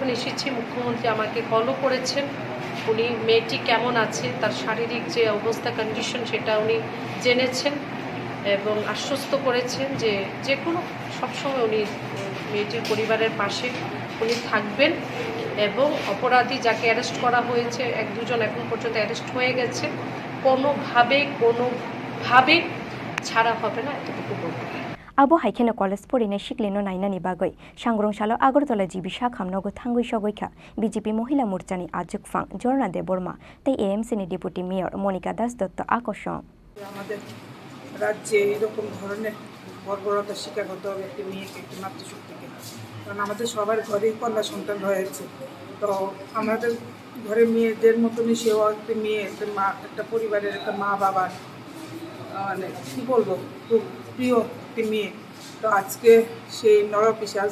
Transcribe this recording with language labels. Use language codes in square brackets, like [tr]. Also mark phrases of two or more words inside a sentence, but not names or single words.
[bn] এসেছি মুখ্যমন্ত্রী আমাকে কলও করেছেন উনি মেয়েটি কেমন আছে তার শারীরিক যে অবস্থা কন্ডিশন সেটা উনি জেনেছেন এবং আশ্বস্ত করেছেন যে কোনো সবসময় উনি মেয়েটির পরিবারের পাশে উনি থাকবেন এবং অপরাধী যাকে অ্যারেস্ট করা হয়েছে এক দুজন এখন পর্যন্ত অ্যারেস্ট হয়ে গেছে কোনোভাবে ছাড়া হবে না এতটুকু বলবো [trp] Abo haikena college porine shikleno nainani bagoi sangrongshalo Agartala jibi shakhamnogo thangoi sogoikha BJP মহিলা মোর্চানি আজুকফাং জর্না দেববর্মা তাই AMC নি ডেপুটি মেয়র মনিকা দাস দত্ত আকর্ষণ [bn] আমাদের রাজ্যে এরকম ধরনের বর্বরতার শিকার হতে হবে একটি মেয়েকে একটি মাতৃশক্তিকে কারণ আমাদের সবার ঘরেই কন্যা সন্তান রয়েছে তো আমাদের ঘরে মেয়েদের মতনই সেও একটি মেয়ে একটা পরিবারের একটা মা বাবার মানে কী বলবো খুব প্রিয় একটি মেয়ে তো আজকে সেই নরপিশাচ